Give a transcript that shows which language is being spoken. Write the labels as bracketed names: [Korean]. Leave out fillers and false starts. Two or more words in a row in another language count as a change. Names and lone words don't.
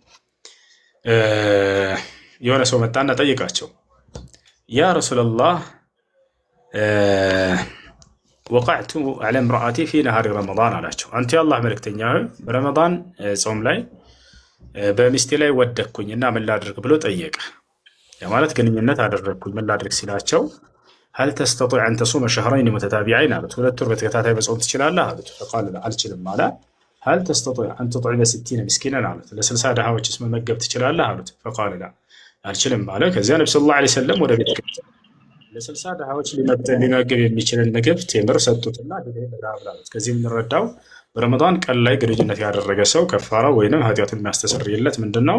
[Amharic] የሆነ ሰው መጣና ጠይቃቸው፣ [Arabic] يا رسول الله وقعت على امرأتي في نهار رمضان [Amharic] አላቸው። አንተ የአላህ መልእክተኛ ሆይ በረመዳን ጾም ላይ በሚስቴ ላይ ወደኩኝ እና ምን ላድርግ ብሎ ጠየቀ። ማለት ግንኙነት አደረግኩኝ ምን ላድርግ ሲላቸው፣ [Arabic] هل تستطيع أن تصوم شهرين متتابعين [Amharic] አሉት። 2 ወር በተከታታይ መጾም ትችላለህ አሉት። فقال አልችልም አለ። [Arabic] هل تستطيع أن تطعم 60 مسكينا [Amharic] አሉት። ለ60 ድሃዎችስ መመገብ ትችላለህ አሉት። فقال አልችልም አለ። ከዚያ ነብዩ [Arabic] صلى الله عليه وسلم [Amharic] ወደ ቤት ለ60 ድሃዎች ሊመገብ የሚችልን ምግብ ቴምር ሰጡትና አሉት። ከዚህ የምንረዳው በረመዳን ቀን ላይ ግንኙነት ያደረገ ሰው ከፋራ ወይንም ኃጢአቱን የሚያስተሰርይለት ምንድነው?